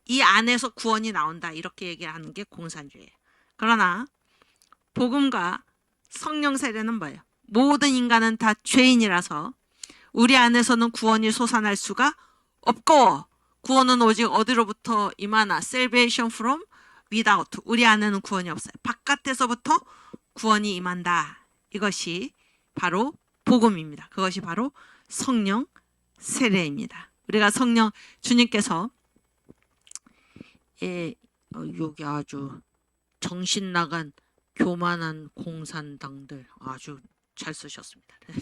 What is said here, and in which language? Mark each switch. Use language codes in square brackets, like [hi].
[ko] 이 안에서 구원이 나온다. 이렇게 얘기하는 게 공산주의예요. 그러나 복음과 성령 세례는 뭐예요? 모든 인간은 다 죄인이라서 우리 안에서는 구원이 솟아날 수가 없고 구원은 오직 어디로부터 임하나? [en] Salvation from without. [ko] 우리 안에는 구원이 없어요. 바깥에서부터 구원이 임한다. 이것이 바로 복음입니다. 그것이 바로 성령 세례입니다. 우리가 주님께서 여기 아주 정신 나간 교만한 공산당들 아주 잘 쓰셨습니다.